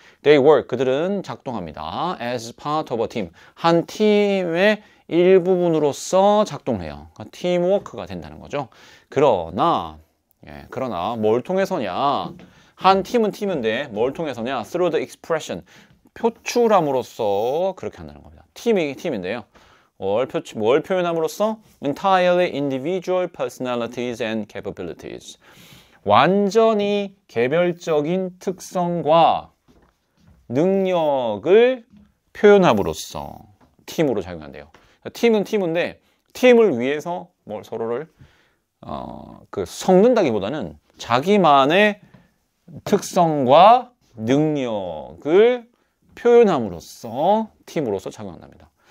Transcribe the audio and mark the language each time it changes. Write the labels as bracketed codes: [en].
[en] They work, [ko] 그들은 작동합니다. [en] As part of a team, [ko] 한 팀의 일부분으로서 작동을 해요. 팀워크가 된다는 거죠. 그러나 뭘 통해서냐? 한 팀은 팀인데 뭘 통해서냐? [en] Through the expression, [ko] 표출함으로써 그렇게 한다는 겁니다. 팀인데요. 뭘 표현함으로써? [en] Entirely individual personalities and capabilities. [ko] 완전히 개별적인 특성과 능력을 표현함으로써 팀으로 작용한대요. 팀은 팀인데 팀을 위해서 서로를 섞는다기보다는 자기만의 특성과 능력을 표현함으로써 팀으로서 작용한답니다.